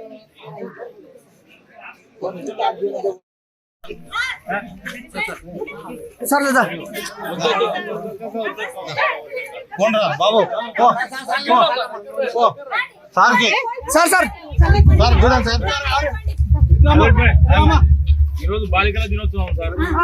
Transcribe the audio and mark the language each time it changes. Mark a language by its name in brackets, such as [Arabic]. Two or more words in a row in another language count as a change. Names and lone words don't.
[Telugu] సార్ లేదా [Hindi] कौन रहा बाबू सार के [Telugu] సార్ సార్ సార్ చూడండి సార్ ఈ రోజు బాలికల దినోత్సవం సార్.